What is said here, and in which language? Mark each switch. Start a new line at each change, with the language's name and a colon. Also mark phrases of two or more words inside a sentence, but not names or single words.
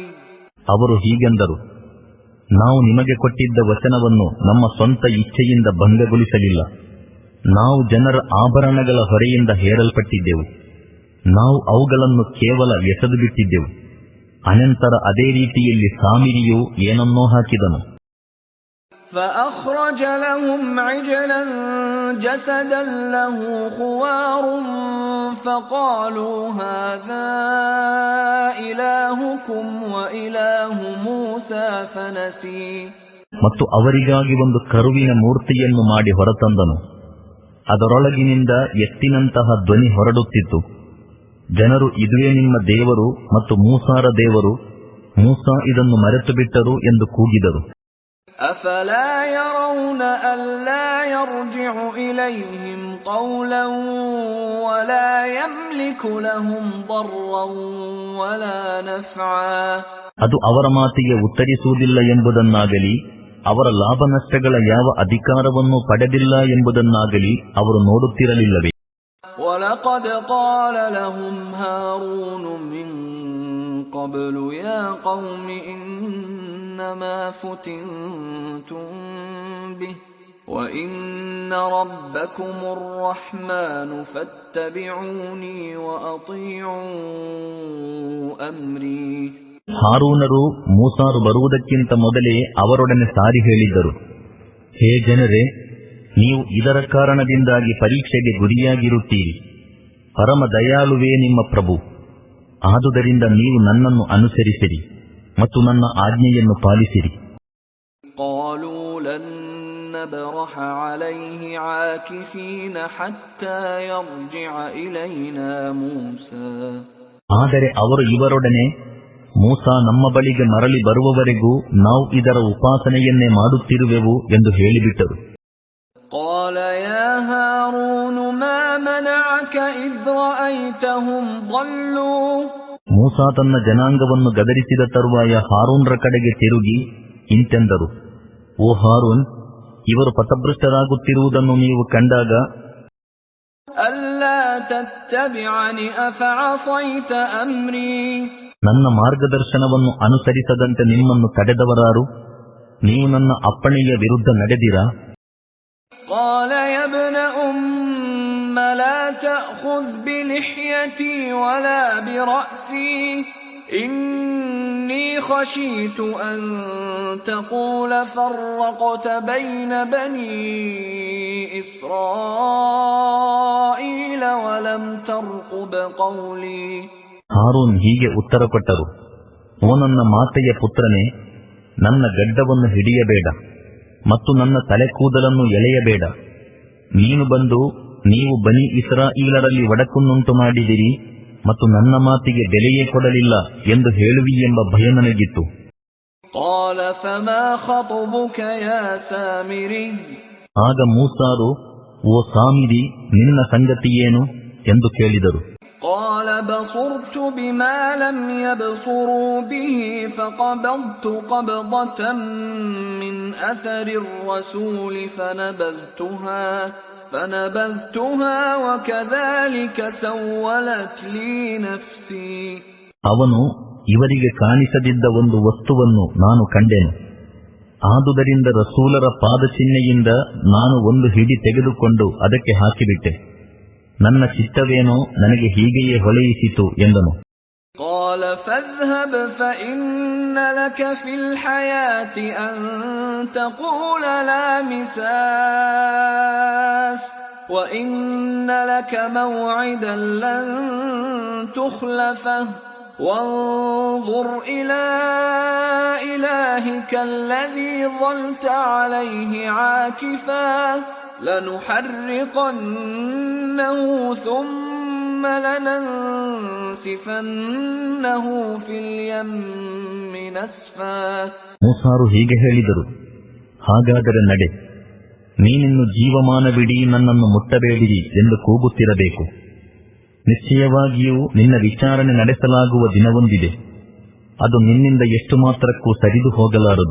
Kannada: ಅವರು ಹೀಗೆಂದರು, ನಾವು ನಿಮಗೆ ಕೊಟ್ಟಿದ್ದ ವಚನವನ್ನು ನಮ್ಮ ಸ್ವಂತ ಇಚ್ಛೆಯಿಂದ ಭಂಗಗೊಳಿಸಲಿಲ್ಲ. ನಾವು ಜನರ ಆಭರಣಗಳ ಹೊರೆಯಿಂದ ಹೇರಲ್ಪಟ್ಟಿದ್ದೆವು. ನಾವು ಅವುಗಳನ್ನು ಕೇವಲ ಎಸೆದು ಬಿಟ್ಟಿದ್ದೆವು. ಅನಂತರ ಅದೇ ರೀತಿಯಲ್ಲಿ ಸಾಮಿರಿಯು ಏನನ್ನೋ ಹಾಕಿದನು.
Arabic: فأخرج لهم عجلا جسدا له خوار فقالوا هذا إلهكم وإله موسى فنسي.
Kannada: ಮತ್ತು ಅವರಿಗಾಗಿ ಒಂದು ಕರುವಿನ ಮೂರ್ತಿಯನ್ನು ಮಾಡಿ ಹೊರತಂದನು. ಅದರೊಳಗಿನಿಂದ ಎತ್ತಿನಂತಹ ಧ್ವನಿ ಹೊರಡುತ್ತಿತ್ತು. ಜನರು, ಇದುವೇ ನಿಮ್ಮ ದೇವರು ಮತ್ತು ಮೂಸಾರ ದೇವರು, ಮೂಸಾ ಇದನ್ನು ಮರೆತು ಬಿಟ್ಟರು ಎಂದು ಕೂಗಿದರು.
Arabic: أفلا يرون ألا يرجع إليهم قولا ولا يملك لهم ضرا ولا نفعا.
Kannada: ಅದು ಅವರ ಮಾತಿಗೆ ಉತ್ತರಿಸುವುದಿಲ್ಲ ಎಂಬುದನ್ನಾಗಲಿ ಅವರ ಲಾಭ ನಷ್ಟಗಳ ಯಾವ ಅಧಿಕಾರವನ್ನು ಪಡೆದಿಲ್ಲ ಎಂಬುದನ್ನಾಗಲಿ ಅವರು ನೋಡುತ್ತಿರಲಿಲ್ಲವೇ?
Arabic: وَلَقَدْ قَالَ لَهُمْ هَارُونُ مِنْ قَبْلُ يَا قَوْمِ إِنَّمَا فُتِنْتُمْ بِهِ وَإِنَّ رَبَّكُمُ الرَّحْمَنُ فَاتَّبِعُونِي وَأَطِيعُوا أَمْرِي.
Kannada: ಹಾರೂನರು ಮೂಸಾರು ಬರುವುದಕ್ಕಿಂತ ಮೊದಲೇ ಅವರೊಡನೆ ಸಾರಿ ಹೇಳಿದ್ದರು, ಹೇ ಜನರೇ, ನೀವು ಇದರ ಕಾರಣದಿಂದಾಗಿ ಪರೀಕ್ಷೆಗೆ ಗುರಿಯಾಗಿರುತ್ತೀರಿ. ಪರಮ ದಯಾಳುವೇ ನಿಮ್ಮ ಪ್ರಭು. ಆದುದರಿಂದ ನೀವು ನನ್ನನ್ನು ಅನುಸರಿಸಿರಿ ಮತ್ತು ನನ್ನ ಆಜ್ಞೆಯನ್ನು ಪಾಲಿಸಿರಿ.
Arabic: قالوا لن نبرح عليه عاكفين حتى يرجع إلينا موسى.
Kannada: ಆದರೆ ಅವರು ಇವರೊಡನೆ, ಮೂಸಾ ನಮ್ಮ ಬಳಿಗೆ ಮರಳಿ ಬರುವವರೆಗೂ ನಾವು ಇದರ ಉಪಾಸನೆಯನ್ನೇ ಮಾಡುತ್ತಿರುವೆವು ಎಂದು ಹೇಳಿಬಿಟ್ಟರು.
Arabic: قال يا هارون ما منعك إذ رأيتهم ضلوا.
Kannada: ಮೂಸಾ ತನ್ನ ಜನಾಂಗವನ್ನು ಗದರಿಸಿದ ತರುವಾಯ ಹಾರೂನ್ರ ಕಡೆಗೆ ತಿರುಗಿ ಇಂತೆಂದರು, ಓ ಹಾರೂನ್, ಇವರು ಪಥಭ್ರಷ್ಟರಾಗುತ್ತಿರುವುದನ್ನು ನೀವು ಕಂಡಾಗ
Arabic: ألا تتبعن أفعصيت أمري.
Kannada: ನನ್ನ ಮಾರ್ಗದರ್ಶನವನ್ನು ಅನುಸರಿಸದಂತೆ ನಿಮ್ಮನ್ನು ತಡೆದವರಾರು? ನೀವು ನನ್ನ ಅಪ್ಪಣೆಯ ವಿರುದ್ಧ ನಡೆದಿರಾ?
Arabic: قال يا ابن أم لا تأخذ بلحيتي ولا برأسي إني خشيت أن تقول فرقت بين بني إسرائيل ولم ترقب قولي.
Kannada: ಹಾರೂನ್ ಹೀಗೆ ಉತ್ತರ ಕೊಟ್ಟರು, ಓ ನನ್ನ ಮಾತೆಯ ಪುತ್ರನೇ, ನನ್ನ ಗಡ್ಡವನ್ನು ಹಿಡಿಯಬೇಡ ಮತ್ತು ನನ್ನ ತಲೆ ಕೂದಲನ್ನು ಎಳೆಯಬೇಡ. ನೀನು ಬಂದು ನೀವು ಬನಿ ಇಸ್ರಾಯೀಲರಲ್ಲಿ ಒಡಕನ್ನುಂಟು ಮಾಡಿದಿರಿ ಮತ್ತು ನನ್ನ ಮಾತಿಗೆ ಬೆಲೆಯೇ ಕೊಡಲಿಲ್ಲ ಎಂದು ಹೇಳುವಿ ಎಂಬ ಭಯ ನನಗಿತ್ತು. ಆಗ ಮೂಸಾರು, ಓ ಸಾಮಿರಿ, ನಿನ್ನ ಸಂಗತಿಯೇನು ಎಂದು ಕೇಳಿದರು.
Arabic: قال بصرت بما لم يبصروا به فقبضت قبضة من أثر الرسول فنبذتها وكذلك سولت لي نفسي.
Kannada: ಅವನು, ಇವರಿಗೆ ಕಾಣಿಸದಿದ್ದ ಒಂದು ವಸ್ತುವನ್ನು ನಾನು ಕಂಡೆನು. ಆದುದರಿಂದ ರಸೂಲರ ಪಾದಚಿಹ್ನೆಯಿಂದ ನಾನು ಒಂದು ಹಿಡಿ ತೆಗೆದುಕೊಂಡು ಅದಕ್ಕೆ ಹಾಕಿಬಿಟ್ಟೆ. ನನ್ನ ಚಿತ್ತವೇನೋ ನನಗೆ ಹೀಗೆಯೇ ಹೊಳೆಯಿಸಿತು ಎಂದನು.
Arabic: قال فاذهب فإن لك في الحياة أن تقول لا مساس وإن لك موعدا لن تخلفه وانظر إلى إلهك الذي ظلت عليه عاكفا لنحرقنه ثم لننسفنه في اليم نسفا.
Kannada: ಮೂಸಾರು ಹೀಗೆ ಹೇಳಿದರು, ಹಾಗಾದರೆ ನಡೆ, ನೀನಿನ್ನು ಜೀವಮಾನವಿಡೀ ನನ್ನನ್ನು ಮುಟ್ಟಬೇಡಿರಿ ಎಂದು ಕೂಗುತ್ತಿರಬೇಕು. ನಿಶ್ಚಯವಾಗಿಯೂ ನಿನ್ನ ವಿಚಾರಣೆ ನಡೆಸಲಾಗುವ ದಿನವೊಂದಿದೆ, ಅದು ನಿನ್ನಿಂದ ಎಷ್ಟು ಮಾತ್ರಕ್ಕೂ ಸರಿದು ಹೋಗಲಾರದು.